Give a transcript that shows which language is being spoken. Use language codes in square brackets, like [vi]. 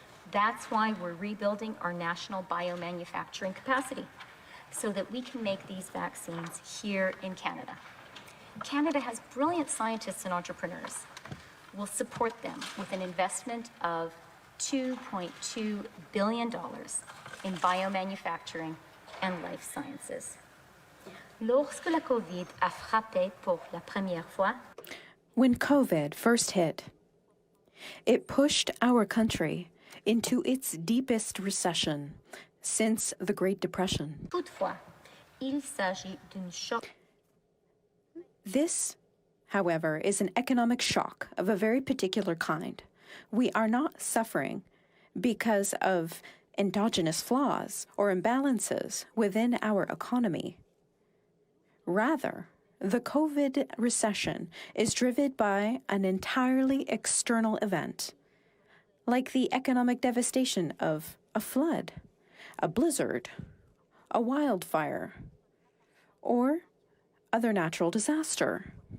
[en] That's why we're rebuilding our national biomanufacturing capacity so that we can make these vaccines here in Canada. Canada has brilliant scientists and entrepreneurs. We'll support them with an investment of $2.2 billion in biomanufacturing and life sciences. [fr] Lorsque la COVID a frappé pour la première fois, [en] when COVID first hit, it pushed our country into its deepest recession since the Great Depression. [fr] toutefois, il s'agit d'une choc. [en] This, however, is an economic shock of a very particular kind. We are not suffering because of endogenous flaws or imbalances within our economy. Rather, the COVID recession is driven by an entirely external event, like the economic devastation of a flood, a blizzard, a wildfire, or other natural disaster.